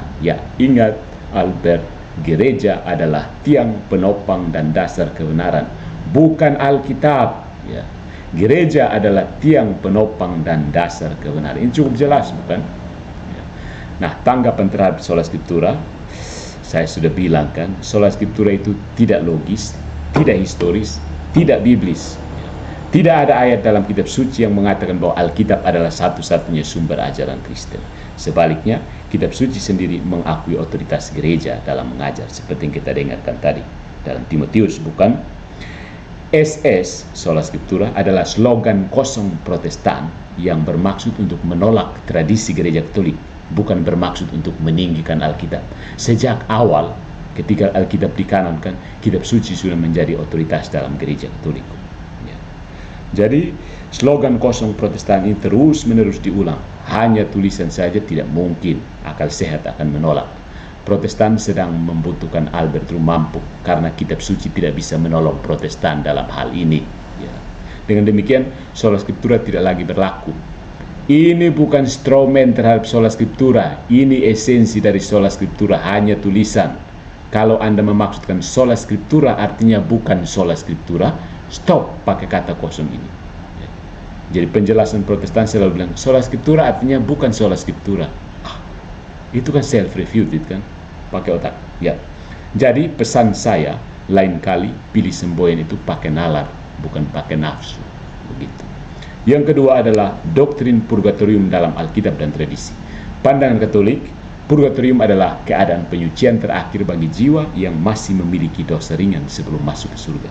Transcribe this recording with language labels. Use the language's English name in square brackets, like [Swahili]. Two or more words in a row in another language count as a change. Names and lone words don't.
[Indonesian] Ya, ingat Albert, gereja adalah tiang penopang dan dasar kebenaran, bukan Alkitab. Ya. Gereja adalah tiang penopang dan dasar kebenaran. Ini cukup jelas, bukan? Ya. Nah, tanggapan terhadap [Latin] sola scriptura, [Indonesian] saya sudah bilang kan, [Latin] sola scriptura [Indonesian] itu tidak logis, tidak historis, tidak biblis. Tidak ada ayat dalam kitab suci yang mengatakan bahwa Alkitab adalah satu-satunya sumber ajaran Kristen. Sebaliknya, kitab suci sendiri mengakui otoritas gereja dalam mengajar, seperti yang kita dengarkan tadi dalam Timotius, bukan? SS, [Latin] sola scriptura, [Indonesian] adalah slogan kosong Protestan yang bermaksud untuk menolak tradisi gereja Katolik, bukan bermaksud untuk meninggikan Alkitab. Sejak awal, ketika Alkitab dikanonkan, kitab suci sudah menjadi otoritas dalam gereja Katolik. Ya. Jadi, slogan kosong Protestan ini terus-menerus diulang. Hanya tulisan saja tidak mungkin, akal sehat akan menolak. Protestan sedang membutuhkan Albert Rumampuk karena kitab suci tidak bisa menolong Protestan dalam hal ini. Ya. Dengan demikian, [Latin] sola scriptura [Indonesian] tidak lagi berlaku. Ini bukan strawman terhadap [Latin] sola scriptura. [Indonesian] Ini esensi dari [Latin] sola scriptura, [Indonesian] hanya tulisan. Kalau Anda memaksudkan [Latin] sola scriptura [Indonesian] artinya bukan [Latin] sola scriptura, [Indonesian] stop pakai kata kosong ini. Ya. Jadi penjelasan Protestan selalu bilang [Latin] sola scriptura [Indonesian] artinya bukan [Latin] sola scriptura. [Indonesian] Itu kan self-refuted kan? Pakai otak. Ya. Jadi pesan saya, lain kali pilih semboyan itu pakai nalar, bukan pakai nafsu. Begitu. Yang kedua adalah doktrin purgatorium dalam Alkitab dan tradisi. Pandangan Katolik, purgatorium adalah keadaan penyucian terakhir bagi jiwa yang masih memiliki dosa ringan sebelum masuk ke surga.